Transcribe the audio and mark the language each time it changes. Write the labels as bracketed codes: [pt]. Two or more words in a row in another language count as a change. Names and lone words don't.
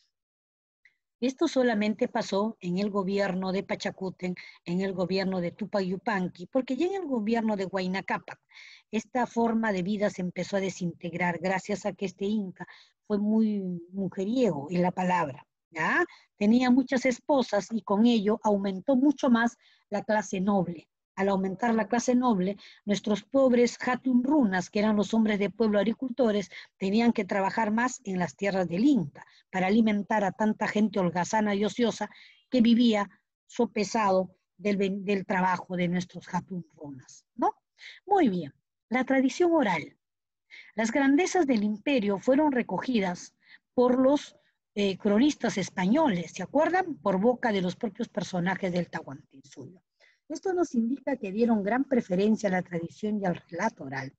[es] Esto solamente pasó en el gobierno de Pachacútec, en el gobierno de Tupac Yupanqui, porque ya en el gobierno de Huayna Cápac, esta forma de vida se empezó a desintegrar gracias a que este inca fue muy mujeriego en la palabra, ¿ya? Tenía muchas esposas y con ello aumentó mucho más la clase noble. Al aumentar la clase noble, nuestros pobres [qu] hatun runas, [es] que eran los hombres de pueblo agricultores, tenían que trabajar más en las tierras del Inca para alimentar a tanta gente holgazana y ociosa que vivía sopesado del trabajo de nuestros [qu] hatun runas, [es] ¿no? Muy bien, la tradición oral. Las grandezas del imperio fueron recogidas por los cronistas españoles, ¿se acuerdan? Por boca de los propios personajes del Tahuantinsuyo. Esto nos indica que dieron gran preferencia a la tradición y al relato oral.